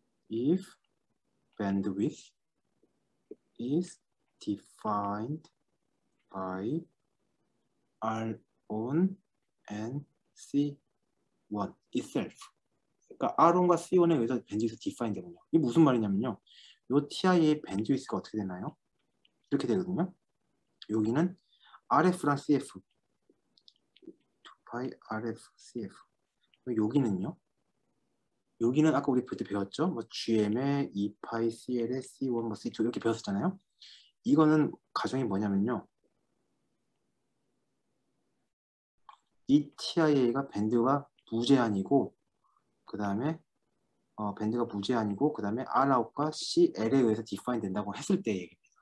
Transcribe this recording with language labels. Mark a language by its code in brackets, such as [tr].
[en] If bandwidth is defined by R1 and C1 itself. [ko] 그러니까 R1과 C1에 의해서 밴드위스 디파인 되거든요. 이게 무슨 말이냐면요. 이 TI의 밴드위스가 어떻게 되나요? 이렇게 되거든요. 여기는 RF랑 CF 2파이 RF, CF. 여기는요. 여기는 아까 우리 그때 배웠죠? 뭐 GM에 2파이 CL에 C1, 뭐 C2 이렇게 배웠었잖아요. 이거는 가정이 뭐냐면요. 이 TIA가 밴드가 무제한이고 그 다음에 밴드가 무제한이고 그 다음에 Rout과 CL에 의해서 디파인 된다고 했을 때 얘기입니다.